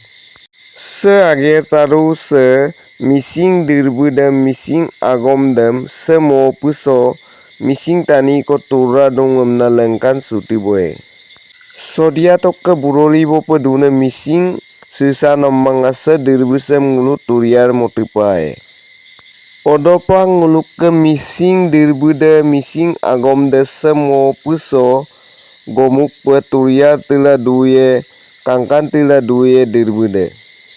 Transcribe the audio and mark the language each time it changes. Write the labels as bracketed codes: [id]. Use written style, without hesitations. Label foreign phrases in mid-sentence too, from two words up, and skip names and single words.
[mrg] Se age taru se mising dirbudem mising agomdem se mopuso mising tani ko turra dongem na lengkan suti boy. Sodia tokke buroli bope dune mising sisa nomang ase dirbusem ngulu turiar motipai. Odopang nguluk ke mising dirbude mising agom desa mo puso gomuk pe turiar tila duye kangkan tila duye dirbude.